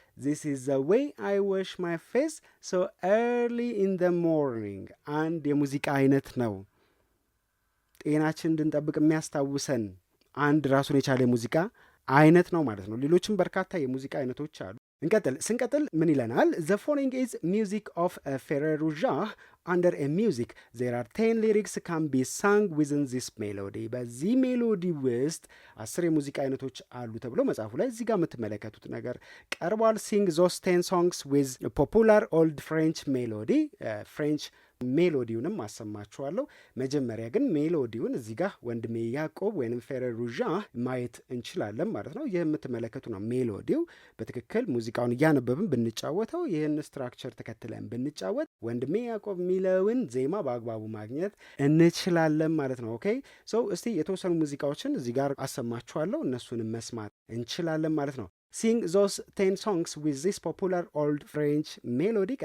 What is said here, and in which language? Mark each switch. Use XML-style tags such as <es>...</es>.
<en>This is the way I wash my face so early in the morning.</en> <am>አንድ የሙዚቃ አይነት ነው። ጤናችን እንድንጠብቅ የሚያስታውሰን አንድ ራሱን የቻለ የሙዚቃ አይነት ነው ማለት ነው። ሌሎችም በርካታ የሙዚቃ አይነቶች አሉ። ስንቀጥል ምን ይለናል?</am> <en>The following is music of Ferrer-Rougeat. Under a music there are 10 lyrics can be sung within this melody.</en> <am>በዚህ ሜሎዲ ውስጥ 10 የሙዚቃ አይነቶች አሉ ተብሎ መጽሐፉ ላይ እዚህ ጋር የምትመለከቱት ነገር ቀርቧል።</am> <en>Sing those 10 songs with popular old French melody.</en> <am>ፍሬንች ሜሎዲውንም አሰማችኋለሁ። መጀመሪያ ግን ሜሎዲውን እዚህ ጋር ወንድሜ ያዕቆብ ወይንም Ferrer-Rougeat ማየት እንችላለን ማለት ነው። ይህ የምትመለከቱ ነው ሜሎዲው። በትክክል ሙዚቃውን እያነበብን ብንጫወተው፣ ይህን ስትራክቸር ተከትለን ብንጫወት ወንድሜ ያዕቆብ የሚለውን ዜማ በአግባቡ ማግኘት እንችላለን ማለት ነው። ኦኬ ሶ እስቲ የተወሰኑ ሙዚቃዎችን እዚህ ጋር አሰማችኋለሁ፣ እነሱንም መስማት እንችላለን ማለት ነው።</am> <en>Sing those 10 songs with this popular old French melody.</en>